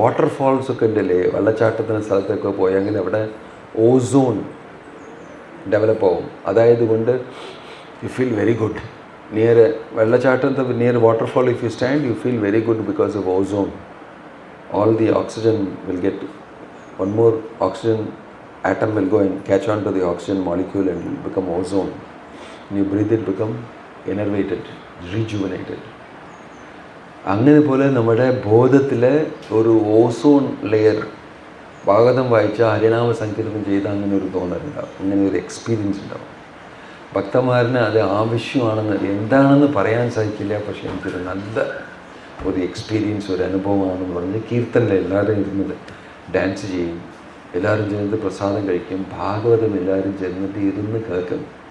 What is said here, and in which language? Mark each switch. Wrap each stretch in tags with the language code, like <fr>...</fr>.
<ml>വാട്ടർഫാൾസൊക്കെ ഉണ്ടല്ലേ, വെള്ളച്ചാട്ടത്തിന് സ്ഥലത്തൊക്കെ പോയെങ്കിൽ അവിടെ ഓസോൺ ഡെവലപ്പ് ആവും. അതായത് കൊണ്ട്</ml> <en>You feel very good near വെള്ളച്ചാട്ടത്തെ near waterfall. If you stand you feel very good because of ozone. All the oxygen will get, one more oxygen atom will go and catch on to the oxygen molecule and will become ozone. When you breathe it, become enervated, rejuvenated.</en> <ml>അങ്ങനെ പോലെ നമ്മുടെ ബോധത്തിലെ ഒരു ozone layer Bhagavatam വായിച്ച ഹരിനാമ സങ്കീർത്തനം ചെയ്ത് അങ്ങനെ ഒരു തോന്നലുണ്ടാവും, അങ്ങനെ ഒരു എക്സ്പീരിയൻസ് ഉണ്ടാവും. ഭക്തന്മാരിന് അത് ആവശ്യമാണെന്ന് എന്താണെന്ന് പറയാൻ സാധിക്കില്ല. പക്ഷേ എനിക്കൊരു നല്ല ഒരു എക്സ്പീരിയൻസ്, ഒരു അനുഭവമാണെന്ന് പറഞ്ഞ് കീർത്തനിൽ എല്ലാവരും ഇരുന്നത് ഡാൻസ് ചെയ്യും, എല്ലാവരും ചേർന്ന് പ്രസാദം കഴിക്കും, ഭാഗവതം എല്ലാവരും ചേർന്നിട്ട് ഇരുന്ന് കേൾക്കും.</ml>